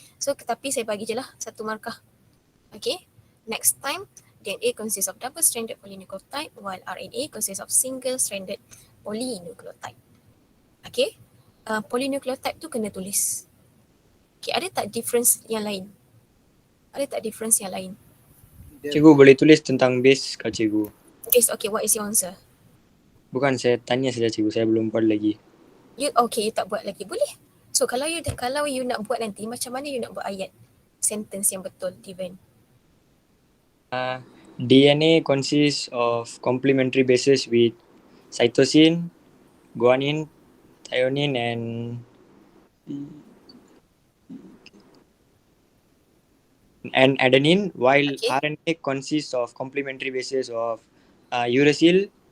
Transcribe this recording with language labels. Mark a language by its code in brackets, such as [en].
[ms] So tapi saya bagi je lah satu markah. [en] Okay, next time. DNA consists of double-stranded polynucleotide while RNA consists of single-stranded polynucleotide. [ms] Okay, polynucleotide tu kena tulis. Okay, ada tak difference yang lain? Ada tak difference yang lain? Cikgu boleh tulis tentang base kah cikgu? [en] Base, okay, what is your answer? [ms] Bukan, saya tanya saja cikgu, saya belum buat lagi. You tak buat lagi, boleh. So kalau you nak buat nanti, macam mana you nak buat ayat sentence yang betul, Divan? [en] DNA consists of complementary bases with cytosine, guanine, threonine, and adenine, while RNA consists of complementary bases of uracil,